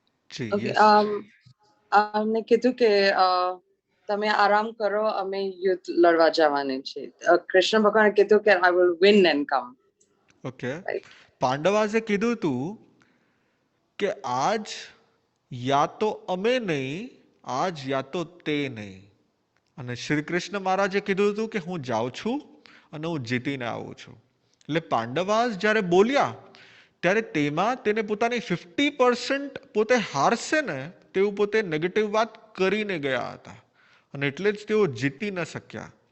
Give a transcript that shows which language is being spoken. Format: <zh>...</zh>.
<gu>Okay, અમને કીધું કે તમે આરામ કરો, અમે યુદ્ધ લડવા જવાના છે. કૃષ્ણ ભગવાને કીધું કે</gu> <en>I will win and come. Okay.</en> <gu>પાંડવાસે કીધું હતું કે આજ યા તો અમે નહીં, આજ યા તો તે નહીં. અને શ્રી કૃષ્ણ મહારાજે કીધું હતું કે હું જાઉં છું અને હું જીતીને આવું છું. એટલે પાંડવાસ જ્યારે બોલ્યા ત્યારે તેમાં તેને પોતાની 50% પોતે હારશે ને તેવું પોતે નેગેટિવ વાત કરીને ગયા હતા અને એટલે જ તેઓ જીતી ન શક્યા.</gu>